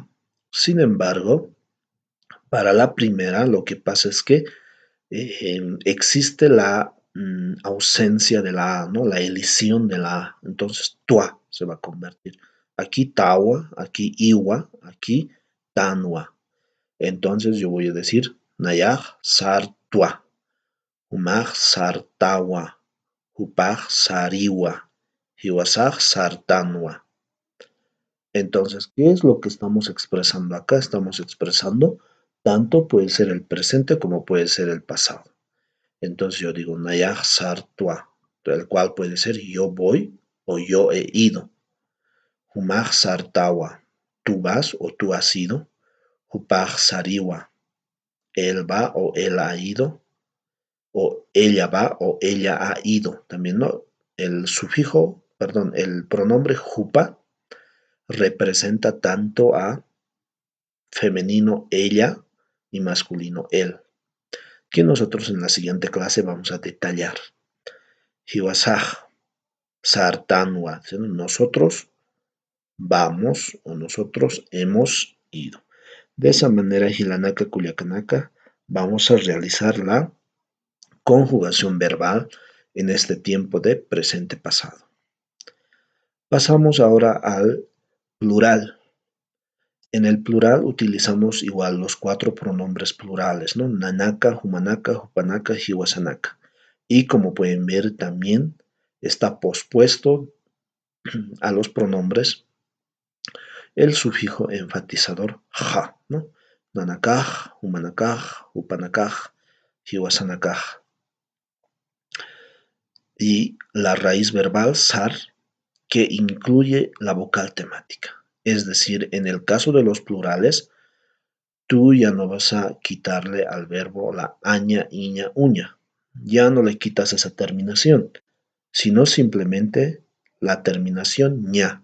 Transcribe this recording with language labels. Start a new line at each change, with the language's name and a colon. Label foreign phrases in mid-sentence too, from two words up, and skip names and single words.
Spanish: Sin embargo, para la primera lo que pasa es que existe la ausencia de la A, ¿no? La elisión de la A. Entonces, tua se va a convertir. Aquí tawa, aquí iwa, aquí tanwa. Entonces yo voy a decir
Aymara: nayaj sartua, humaj sartawa, hupaj sariwa, hiwasaj sartanwa.
Spanish: Entonces, ¿qué es lo que estamos expresando acá? Estamos expresando tanto puede ser el presente como puede ser el pasado. Entonces yo digo
Aymara: nayaj sartua,
Spanish: el cual puede ser yo voy o yo he ido.
Aymara: Humaj sartawa,
Spanish: tú vas o tú has ido.
Aymara: Hupaj sariwa,
Spanish: él va o él ha ido, o ella va o ella ha ido. También, ¿no? El sufijo, perdón, el pronombre jupa representa tanto a femenino ella y masculino él, que nosotros en la siguiente clase vamos a detallar.
Aymara: Hiwasaj, sartanwa,
Spanish: nosotros vamos o nosotros hemos ido. De esa manera,
Aymara: Hilanaka Culiacanaka,
Spanish: vamos a realizar la conjugación verbal en este tiempo de presente pasado. Pasamos ahora al plural. En el plural utilizamos igual los cuatro pronombres plurales, ¿no?
Aymara: Nanaka, humanaka, hupanaka, hiwasanaka.
Spanish: Y como pueden ver también está pospuesto a los pronombres el sufijo enfatizador ja, ¿no?
Aymara: Nanakaj, humanakaj, hupanakaj, hiwasanakaj.
Spanish: Y la raíz verbal sar, que incluye la vocal temática. Es decir, en el caso de los plurales, tú ya no vas a quitarle al verbo la aña, iña, uña. Ya no le quitas esa terminación, sino simplemente la terminación ña.